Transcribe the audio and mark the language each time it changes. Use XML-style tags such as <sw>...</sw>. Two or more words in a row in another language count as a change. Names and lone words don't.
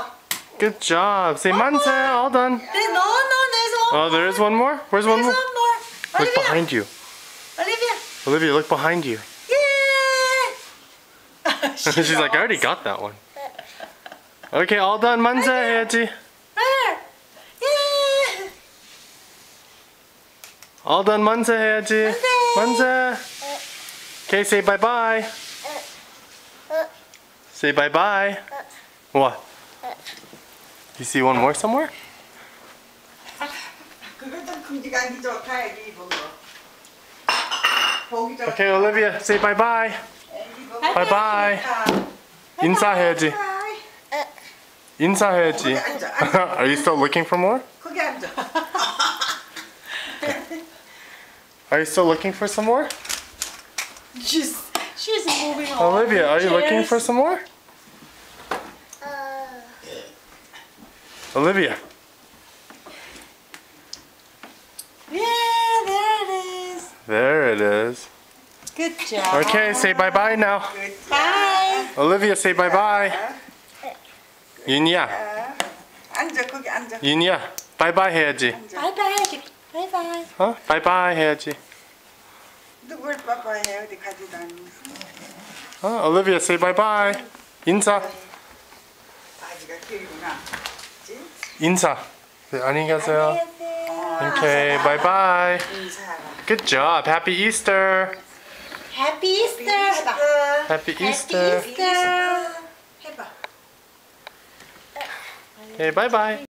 <en>Good job. Say manse. All done. There's no, there's one. Oh, there is one more? Where's one There's more? one more. Look Olivia. behind you. Olivia. Olivia, look behind you. Yay. She's like, I already got that one. Okay, all done.</en> <ko>만세 해야지.</ko> <en>Where? Yeah. All done.</en> <ko>만세 해야지. 만세.</ko> <en>Okay, say bye-bye. Say bye-bye. What? You see one more somewhere?</en> <ko>그것도 금지가 아니 좋다 애기 입은 거. 보기 좋다.</ko> <en>Okay, Olivia, say bye-bye. Bye-bye.</en> <ko>인사해야지. 인사해야지.</ko> <en>Are you still looking for more?</en> <ko>거기 앉아.</ko> <en>Are you still looking for some more? She's moving on. Olivia, are you looking for some more? Olivia. Yeah, there it is. There it is. Good job. Okay, say bye-bye now. Bye. Olivia, say bye-bye.</en> <ko>윤이야, 앉아 거기 앉아. 윤이야, bye-bye 해야지.</ko> <en>Bye bye. Bye bye.</en> <ko>어? bye-bye 해야지. 누굴 빠빠해 어디 가지도 않으면서. 어?</ko> <en>Olivia, say bye-bye.</en> <ko>인사. 아지가 길구나. 인사. 네, 안녕히 가세요.</ko> <en>Okay, bye-bye.</en> <ko>인사하라.</ko> <en>Good job. Happy Easter. Happy Easter. 해봐. Happy Happy Easter. Easter.</en> <ko>해봐.</ko> <en>Okay, bye-bye.</en>